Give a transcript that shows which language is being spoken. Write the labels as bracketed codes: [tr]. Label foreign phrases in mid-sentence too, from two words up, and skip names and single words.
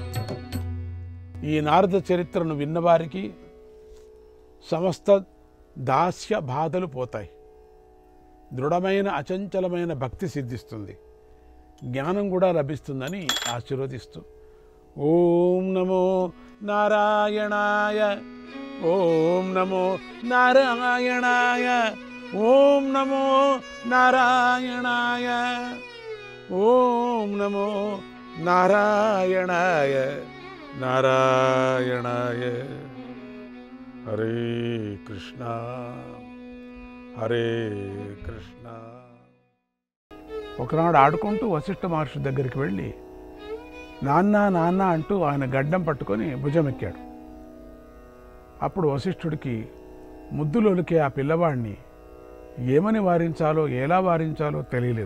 [te] ఈ నారద చరిత్రను విన్నవారికి సమస్త దాస్య బాధలు పోతాయి. దృఢమైన అచంచలమైన భక్తి సిద్ధిస్తుంది. జ్ఞానం కూడా లభిస్తుందని ఆశీర్వదిస్తూ [sa] ఓం నమో నారాయణాయ. ఓం నమో నారాయణాయ. ఓం నమో నారాయణాయ. ఓం నమో నారాయణాయ. నారాయణాయ. హరే కృష్ణ హరే కృష్ణ. [te] ఒకనాడు ఆడుకుంటూ వశిష్ఠ మహర్షి దగ్గరికి వెళ్ళి నాన్న నాన్న అంటూ ఆయన గడ్డం పట్టుకొని భుజమెక్కాడు. అప్పుడు వశిష్ఠుడికి ముద్దులొలికే ఆ పిల్లవాడిని ఏమని వారించాలో ఎలా వారించాలో తెలియలేదు.